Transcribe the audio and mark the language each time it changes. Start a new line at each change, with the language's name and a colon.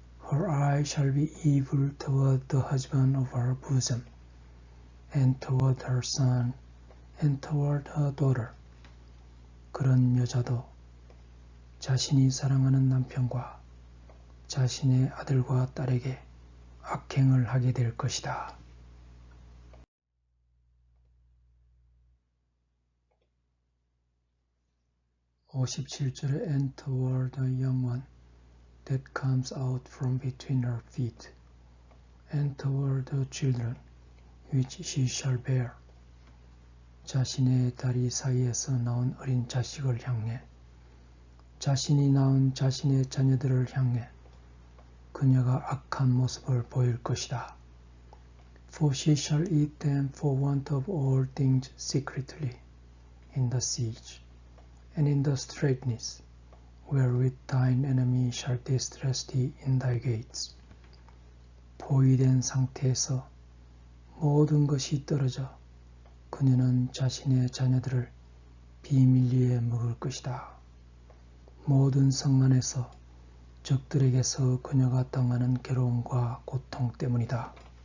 English: Her eye shall be evil toward the husband of her bosom, and toward her son, and toward her daughter.
Korean: 그런 여자도 자신이 사랑하는 남편과 자신의 아들과 딸에게 악행을 하게 될 것이다. 57절에
English: And toward the young one that comes out from between her feet, and toward the children which she shall bear.
Korean: 자신의 다리 사이에서 나온 어린 자식을 향해 자신이 낳은 자신의 자녀들을 향해 그녀가 악한 모습을 보일 것이다.
English: For she shall eat them for want of all things secretly, in the siege, and in the straitness, wherewith thine enemy shall distress thee in thy gates.
Korean: 보위된 상태에서 모든 것이 떨어져 그녀는 자신의 자녀들을 비밀리에 먹을 것이다. 모든 성 안에서 적들에게서 그녀가 당하는 괴로움과 고통 때문이다.